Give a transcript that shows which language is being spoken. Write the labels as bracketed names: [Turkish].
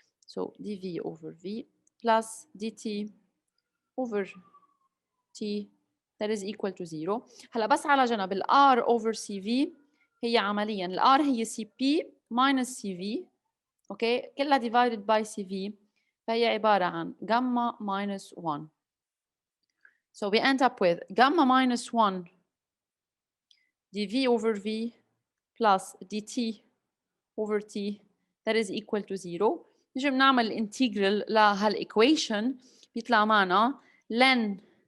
[English] So dv over v plus dt over t that is equal to 0. [Arabic] هلا بس على جنب ال r over cv هي عمليا ال r هي cp minus cv. اوكي كلها [English] divided by cv [Arabic] فهي عبارة عن [English] gamma minus 1. So we end up with gamma minus 1 dv over v plus dt over t that is equal to 0. [Arabic] نجي بنعمل integral لهالايكويشن بيطلع معنا len.